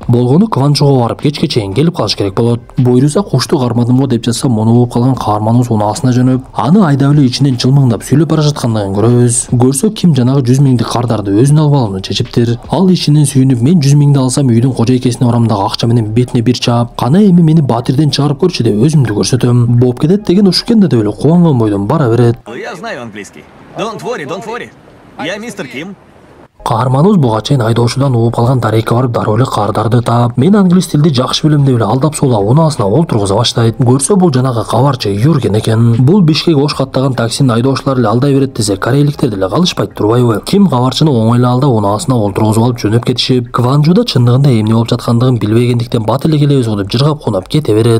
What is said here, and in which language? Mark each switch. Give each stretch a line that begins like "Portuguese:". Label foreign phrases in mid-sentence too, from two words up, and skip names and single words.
Kyrgyz: Болгону Кванжуга барып кечке чейин келип калыш керек болот. Буйруса кушту кармадымго деп жатса, муну угуп калган каарманыбыз унаасына жөнөп, аны айдап эле ичинен жылмыңдап сүйлөп бара жаткандыгын көрөбүз. Көрсө Ким жанагы 100 000 кардарды өзүнө алып алууну чечиптир. Ал ичинен сүйүнүп, мен 100 000 алсам үйдүн кожоекесине барам дагы акча менен бетине бир чаап, кана эми мени батирден чыгарып көрчү деп өзүмдү көрсөтөм. Болуп кетет деген ушукенде деп эле кубанган бойдон бара берет.
Russian: Я знаю английский.
English: Don't worry.
Russian: Я мистер Ким.
Kyrgyz: Каарманыбыз буга чейин айдоочудан угуп калган дарекке барып дароо эле кардарды таап, мен англис тилди жакшы билем деп эле алдап сулап унаасына олтургуза баштайт. Көрсө бул жанагы кабарчы Юрген экен. Бул Бишкек ош каттаган таксинин айдоочулары эле алдай берет десе, корейликтер деле калышпайт турбайбы? Ким кабарчыны оңой эле алдап унаасына олтургузуп алып жөнөп кетишип, Кванжуда чындыгында эмне болуп жаткандыгын билбегендиктен бат эле келебиз го деп жыргап кунап кете берет.